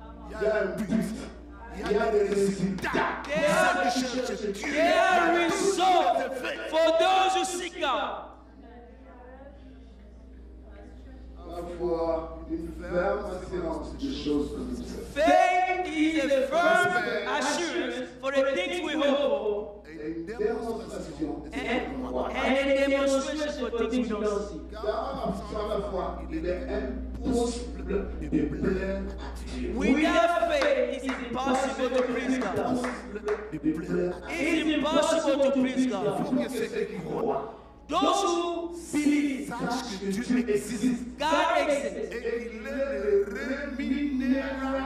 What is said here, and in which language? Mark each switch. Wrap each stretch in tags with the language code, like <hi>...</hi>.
<fr>Il y a un but, il y a des résultats.</fr> <en>There are results for those who seek God.</en> <fr>Avoir une ferme assurance des choses que nous faisons.</fr> <en>Faith is a firm assurance for the things we hope for,</en> <fr>Et une démonstration de ce</fr> <en>and</en> <fr>qu'on voit.</fr> <en>a demonstration for things we don't see.</en> <fr>Car sans la foi, il est impossible de plaire à Dieu.</fr> <en>Without faith, it's impossible to please God.</en> <fr>De plaire à Dieu.</fr> <en>It's impossible to please God.</en> <fr>Pour que ceux qui croient</fr> <en>Those who believe</en> <fr>sachent que Dieu existe</fr> <en>God exists</en> <fr>et qu'il est le rémunérateur,</fr>